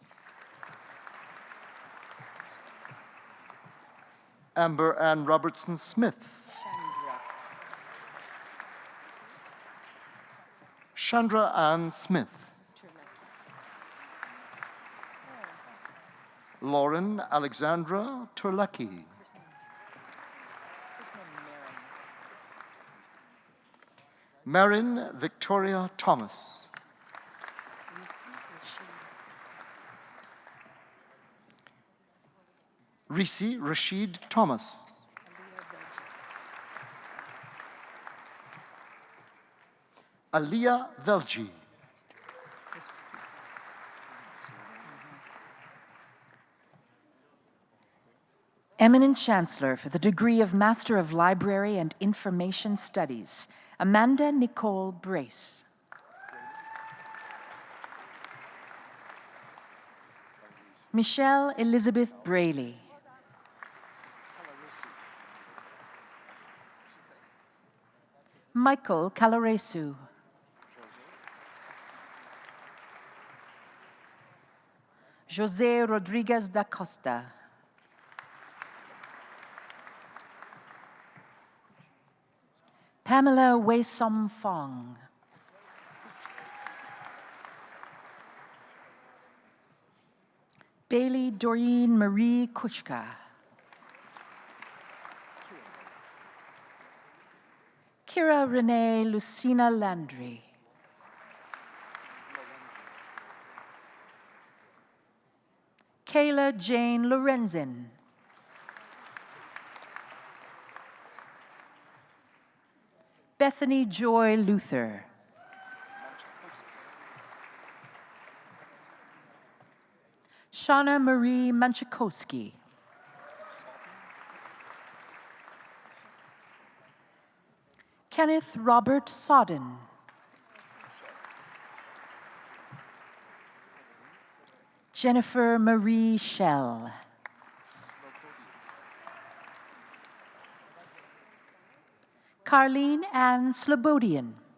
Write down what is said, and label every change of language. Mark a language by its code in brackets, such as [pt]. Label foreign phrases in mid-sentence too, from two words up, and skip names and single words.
[en] Amber Ann Robertson Smith. Chandra Ann Smith. Lauren Alexandra Turlecki. Marin Victoria Thomas. Risi Rashid Thomas. Aliyah Velji. Eminent Chancellor for the degree of Master of Library and Information Studies, Amanda Nicole Brace. Michelle Elizabeth Braley. Michael Calaresu. José Rodriguez da Costa. Pamela Wei-Som Fong. Bailey Doreen Marie Kuchka. Kira Renee Lucina Landry. Kayla Jane Lorenzen. Bethany Joy Luther. Shauna Marie Manchakowski. Kenneth Robert Sodden. Jennifer Marie Schell. Carlene Ann Slobodian.